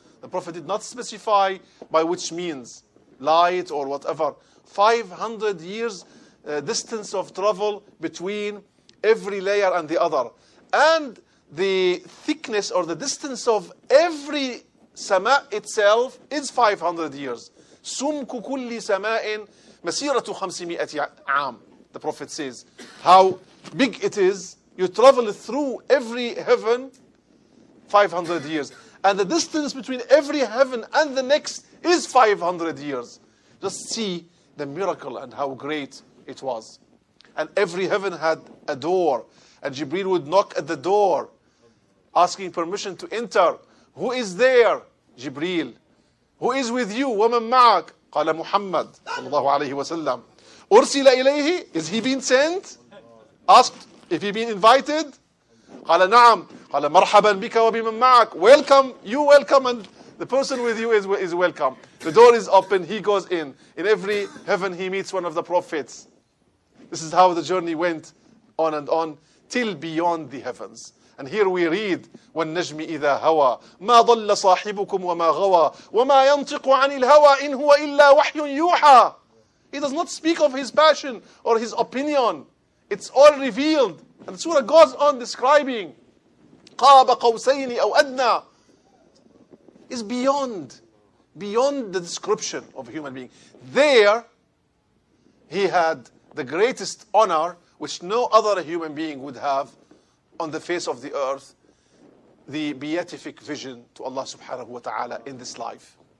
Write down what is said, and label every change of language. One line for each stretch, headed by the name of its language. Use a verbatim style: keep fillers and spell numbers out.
English: The Prophet did not specify by which means, light or whatever. five hundred years uh, distance of travel between every layer and the other. And the thickness or the distance of every sama itself is five hundred years.
Arabic: سُمْكُ كُلِّ سَمَاءٍ مسيرة خمسمائة عام.
English: The Prophet says how big it is. You travel through every heaven five hundred years. And the distance between every heaven and the next is five hundred years. Just see the miracle and how great it was. And every heaven had a door. And Jibreel would knock at the door, asking permission to enter. Who is there? Jibreel. Who is with you?
Arabic: وَمَنْ مَعَكَ قال محمد صلى الله عليه وسلم أرسل إليه.
English: Is he being sent? Asked if he been invited.
Arabic: قال نعم. قال مرحبا بك وبمن معك.
English: Welcome, you welcome, and the person with you is, is welcome. The door is open, he goes in. In every heaven he meets one of the prophets. This is how the journey went on and on till beyond the heavens. And here we read,
Arabic: وَالنَّجْمِ إِذَا هَوَى مَا ضَلَّ صَاحِبُكُمْ وَمَا غَوَى وَمَا يَنْطِقُ عَنِ الْهَوَى إِنْ هُوَ إِلَّا وَحْيٌ يُوحَى.
English: He does not speak of his passion or his opinion. It's all revealed. And the surah goes on describing
Arabic: قَابَ قَوْسَيْنِ أَوْ أَدْنَى.
English: It's beyond, beyond the description of a human being. There, he had the greatest honor which no other human being would have on the face of the earth, the beatific vision to Allah subhanahu wa ta'ala in this life.